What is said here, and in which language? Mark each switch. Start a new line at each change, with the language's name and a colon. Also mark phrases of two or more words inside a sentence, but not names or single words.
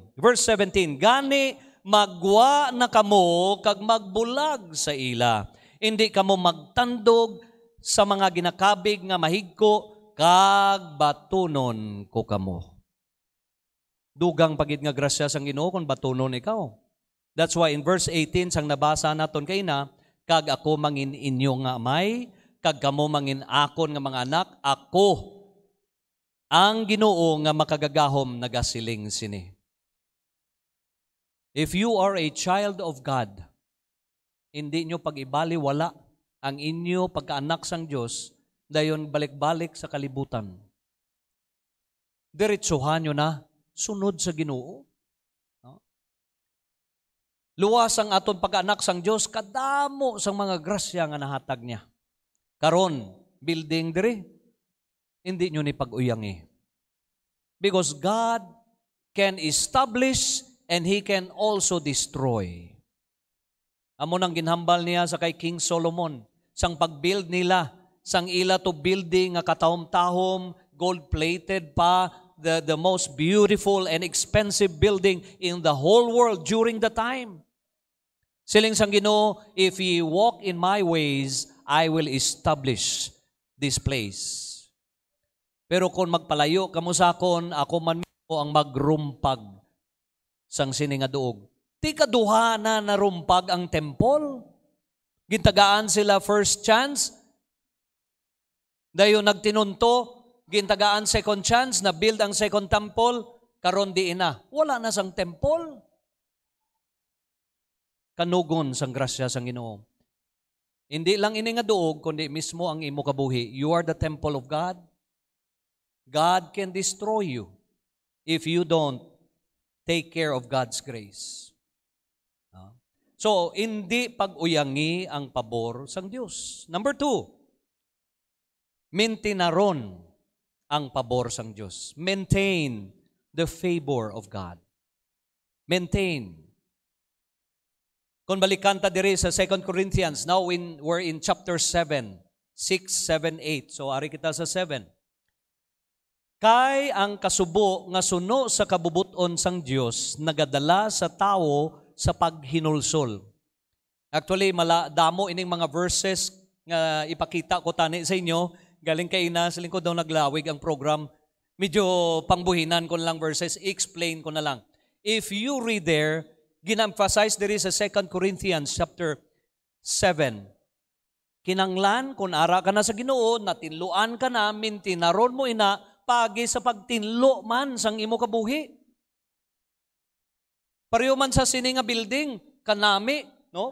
Hiligaynon: Verse 17, gani magwa na kamo kag magbulag sa ila. Hindi kamo magtandog sa mga ginakabig nga mahigko kag batunon ko kamo. Dugang pagid nga grasya sang Ginoo kung batunon ikaw.
English: That's why in verse 18
Hiligaynon: sang nabasa naton kay na, kag ako mangin inyo nga amay, kag kamo mangin akon nga mga anak, ako ang Ginoo nga makagagahom nagasiling sini.
English: If you are a child of God,
Hiligaynon: hindi nyo pag-ibali wala ang inyo pagkaanak sang Diyos, dayon balik-balik sa kalibutan. Diretsuhan nyo na, sunod sa Ginoo. Luwas ang aton pagkaanak sang Diyos, kadamo sang mga grasya nga nahatag niya. Karon, building diri, hindi nyo ni pag-uyangi.
English: Because God can establish and He can also destroy.
Hiligaynon: Amo nang ginhambal niya sa kay King Solomon, sang pag-build nila, sang ila to building nga katahom-tahom, gold-plated pa,
English: the most beautiful and expensive building in the whole world during the time.
Hiligaynon: Siling sang Ginoo,
English: if ye walk in my ways, I will establish this place.
Hiligaynon: Pero kung magpalayo kamo sa akon, ako man mo ang magrumpag sang sini nga duog. Ti kaduha na narumpag ang temple. Gintagaan sila
English: first chance.
Hiligaynon: Dayon nagtinunto, gintagaan
English: second chance
Hiligaynon: na build ang
English: second temple,
Hiligaynon: karon di ina. Wala na sang temple. Kanugon sang grasya sang Ginoo. Hindi lang ini nga duog, kundi mismo ang imo kabuhi.
English: You are the temple of God. God can destroy you if you don't take care of God's grace.
Hiligaynon: So, hindi pag-uyangi ang pabor sang Diyos. Number 2, maintainaron ang pabor sang Diyos.
English: Maintain the favor of God. Maintain.
Hiligaynon: Kung balikan ta diri sa 2 Corinthians,
English: now we're in chapter
Hiligaynon: 7, 6, 7, 8. So, ari kita sa 7. Kay ang kasubo nga suno sa kabubuton sang Dios nagadala sa tawo sa paghinulsol. Actually, damo ining mga verses nga ipakita ko tani sa inyo. Galing kay ina, sa lingkod daw naglawig ang program. Medyo pangbuhinan ko na lang verses, explain ko na lang.
English: If you read there,
Hiligaynon: ginamphasize diri sa 2 Corinthians chapter 7. Kinanglan, kung ara ka na sa Ginoo, natinluan ka na, mintinaron mo ina, pagi sa pagtinlo man sang imo kabuhi. Pareho man sa sini nga building, kanami, no?